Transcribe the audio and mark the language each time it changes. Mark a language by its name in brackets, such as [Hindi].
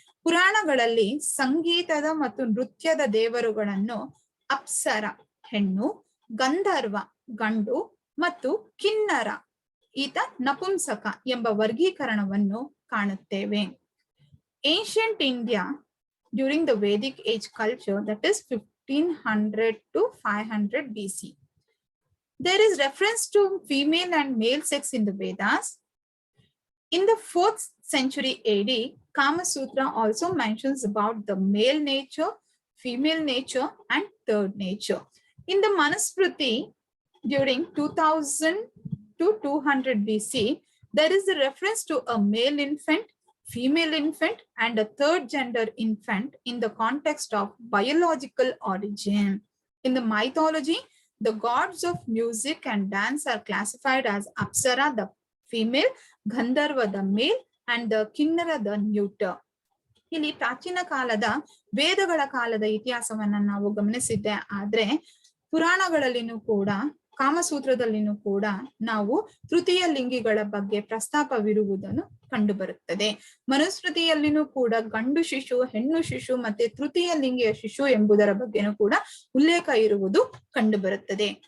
[Kannada] ಪುರಾಣಗಳಲ್ಲಿ ಸಂಗೀತದ ಮತ್ತು ನೃತ್ಯದ ದೇವರುಗಳನ್ನು ಅಪ್ಸರ ಹೆಣ್ಣು, ಗಂಧರ್ವ ಗಂಡು ಮತ್ತು ಕಿನ್ನರ ಈತ ನಪುಂಸಕ ಎಂಬ ವರ್ಗೀಕರಣವನ್ನು ಕಾಣುತ್ತೇವೆ. [English] Ancient India during the Vedic age culture, that is 1500 to 500 BC. There is reference to female and male sex in the Vedas. In the 4th century AD, Kama Sutra also mentions about the male nature, female nature, and third nature. In the Manusmriti during 2000 to 200 BC, there is a reference to a male infant, female infant, and a third gender infant in the context of biological origin. In the mythology, the gods of music and dance are classified as Apsara, the female, Gandharva, the male, and the Kinnara, the neuter. [Kannada] ಇಲ್ಲಿ ಪ್ರಾಚೀನ ಕಾಲದ ವೇದಗಳ ಕಾಲದ ಇತಿಹಾಸವನ್ನ ನಾವು ಗಮನಿಸಿದ್ದೆ. ಆದ್ರೆ ಪುರಾಣಗಳಲ್ಲಿನೂ ಕೂಡ, ಕಾಮಸೂತ್ರದಲ್ಲಿನೂ ಕೂಡ ನಾವು ತೃತೀಯ ಲಿಂಗಿಗಳ ಬಗ್ಗೆ ಪ್ರಸ್ತಾಪವಿರುವುದನ್ನು ಕಂಡುಬರುತ್ತದೆ. ಮನುಸ್ಮೃತಿಯಲ್ಲಿನೂ ಕೂಡ ಗಂಡು ಶಿಶು, ಹೆಣ್ಣು ಶಿಶು ಮತ್ತೆ ತೃತೀಯ ಲಿಂಗಿಯ ಶಿಶು ಎಂಬುದರ ಬಗ್ಗೆನೂ ಕೂಡ ಉಲ್ಲೇಖ ಇರುವುದು ಕಂಡುಬರುತ್ತದೆ.